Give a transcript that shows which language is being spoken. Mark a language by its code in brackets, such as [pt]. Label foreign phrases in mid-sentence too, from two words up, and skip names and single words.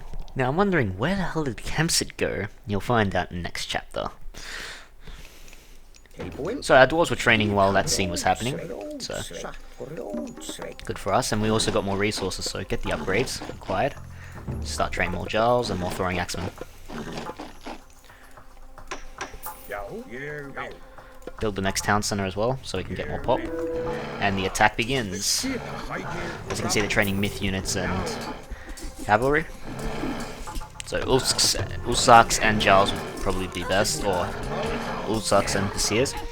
[en] Now I'm wondering, where the hell did Kemsit go? You'll find out in the next chapter. So our dwarves were training while that scene was happening, so good for us, and we also got more resources, so get the upgrades required. Start training more Jarls and more throwing axemen. [is] Já. Ég vil. [en] Build the next town center as well, so we can get more pop. And the attack begins. As you can see, they're training myth units and cavalry. So Ulsaks and Jarls would probably be best, or Ulsaks and Hussiers.